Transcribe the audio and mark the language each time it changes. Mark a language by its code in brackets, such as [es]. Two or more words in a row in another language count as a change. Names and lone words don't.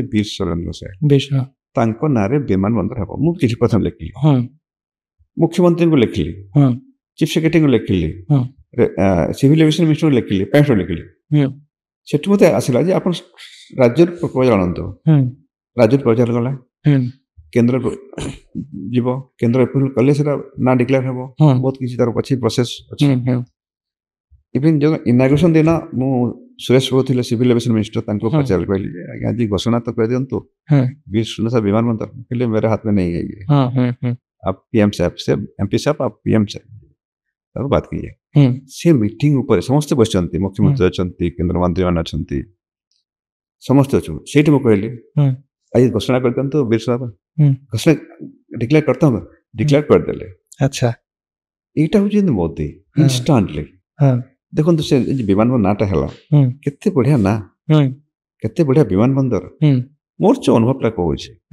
[or] ବୀର ସୁରେନ୍ଦ୍ର ସାଏ ତାଙ୍କ ନାଁରେ ବିମାନ ବନ୍ଦର ହେବ ମୁଁ କିଛି ପ୍ରଥମେ ଲେଖିଲି ମୁଖ୍ୟମନ୍ତ୍ରୀଙ୍କୁ ଲେଖିଲି [en] chief secretaryଙ୍କୁ [or] ଲେଖିଲି [en] civil aviation ministerଙ୍କୁ [or] ଲେଖିଲି ପ୍ରାଇମ ଲେଖିଲି ସେଠୁ ମୋତେ ଆସିଲା ଯେ ଆପଣ ରାଜ୍ୟର ପ୍ରପୋଜାଲ ଆଣନ୍ତୁ ରାଜ୍ୟର ପ୍ରପୋଜାଲ ଗଲା କେନ୍ଦ୍ର ଯିବ କେନ୍ଦ୍ର ଏପ୍ରୁଭାଲ କଲେ ସେଟା ନା ଡିକ୍ଲେୟାର ହେବ ବହୁତ କିଛି ତାର ଅଛି ପ୍ରୋସେସ ଅଛି ଇଭେନ୍ ଯେଉଁ ଇନାଗୁରେସନ ଦିନ ମୁଁ ସୁରେଶ ପ୍ରଭୁ ଥିଲେ [en] civil aviation minister [or] ତାଙ୍କୁ ପଚାରି କହିଲି ଯେ ଆଜ୍ଞା ଆଜି ଘୋଷଣା ତ କରିଦିଅନ୍ତୁ ବୀର ସୁରେନ୍ଦ୍ର ସାଏ ବିମାନ ବନ୍ଦର କହିଲେ [hi] मेरे हाथ में नहीं है ये आप पीएम साहब से एमपी साहब आप पीएम साहब [or] ତାକୁ ବାତ କିଏ ସେ ମିଟିଂ ଉପରେ ସମସ୍ତେ ବସିଛନ୍ତି ମୁଖ୍ୟମନ୍ତ୍ରୀ ଅଛନ୍ତି କେନ୍ଦ୍ରମନ୍ତ୍ରୀ ମାନେ ଅଛନ୍ତି ସମସ୍ତେ ଅଛୁ ସେଇଠି ମୁଁ କହିଲି ଆଜି ଘୋଷଣା କରିଦିଅନ୍ତୁ ବୀର ସାହେବ ଘୋଷଣା ଡିକ୍ଲେୟାର କରିଥାନ୍ତୁ ଡିକ୍ଲେୟାର କରିଦେଲେ ଆଚ୍ଛା ଏଇଟା ହଉଛି ମୋଦି ଇନଷ୍ଟାଣ୍ଟଲି ଦେଖନ୍ତୁ ସେ ବିମାନ ବନ୍ଦର ନାଁଟା ହେଲା କେତେ ବଢିଆ ନା କେତେ ବଢିଆ ବିମାନ ବନ୍ଦର ମୋର ଯୋଉ ଅନୁଭବଟା କହୁଛି